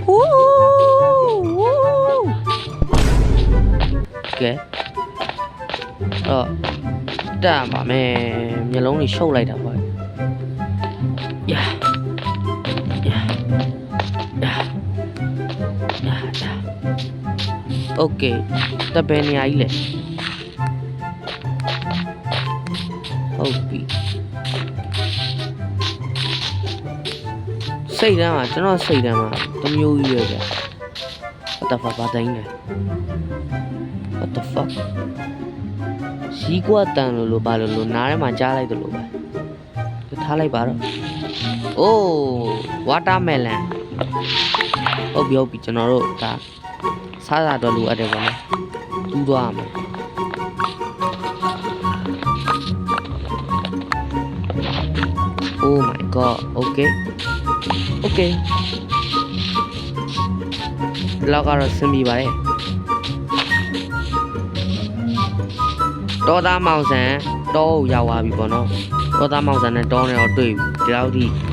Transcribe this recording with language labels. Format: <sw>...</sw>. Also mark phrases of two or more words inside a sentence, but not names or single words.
<my>okay တက်ပါမယ်မျက်လုံးတွေရှုပ်လိုက်တာပေါ့ယာโอเคတက်ပဲနေရာကြီးလေဟုတ်ပြီ စိတ်တမ်းမှာကျွန်တော်စိတ်တမ်းမှာတမျိုးကြီးပဲဗျ</my> <en>what the fuck</en> <my>ဘာတိုင်းလဲ</my> <en>what the fuck</en> <my>စီးကွာတန်လို့ဘာလို့နားထဲမှာကြားလိုက်တယ်လို့ပဲထားလိုက်ပါတော့</my> <en>oh watermelon</en> <my>ဟုတ်ပြီကျွန်တော်တို့ဒါစားစားတော့လိုအပ်တယ်ပေါ့နော်တူးသွားမှာ</my> <en>Oh my god okay</en> <my>လောက်ကတော့စင်ပြီပါလေတောသားမောင်ဆန်တောကိုရောက်သွားပြီပေါ့နော်တောသားမောင်ဆန်နဲ့တောနဲ့တော့တွေ့ပြီဒီလောက်ထိ</my>